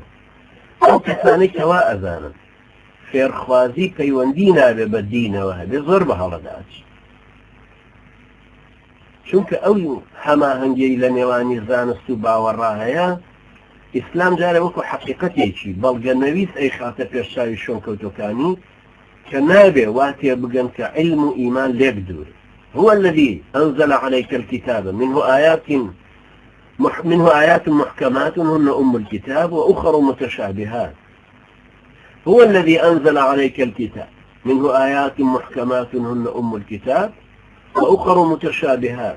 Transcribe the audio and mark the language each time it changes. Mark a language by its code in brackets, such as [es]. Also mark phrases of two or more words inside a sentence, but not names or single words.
[ckb] ئەو کەسانەی کەوا ئەزانن فێرخوازی پەیوەندی نابێ بە دینەوە هەبێ زۆر بە هەڵەداچی، چونکە ئەو هەماهەنگی لە نێوانی زانست و باوەڕا هەیە. ئیسلام جارە وەکو حەقیقەتێکی بەڵگەنەویست ئەی خاتە پێشچاوی شۆنکەوتەکانی کە نابێ وا تێ بگەن کە علم و ئیمان لێک دوور. [ar] هو الذي أنزل عليك الكتاب منه آيات محكمات هن أم الكتاب وأخر متشابهات. هو الذي أنزل عليك الكتاب منه آيات محكمات هن أم الكتاب وأخر متشابهات.